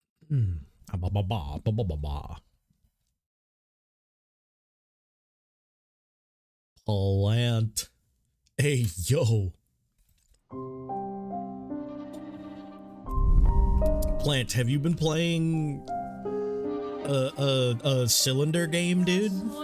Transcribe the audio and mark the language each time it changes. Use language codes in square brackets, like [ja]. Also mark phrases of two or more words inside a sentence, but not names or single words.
[en] Hmm. Ba ba ba ba ba ba ba. Plant. Hey yo. Plant, have you been playing a cylinder game, dude?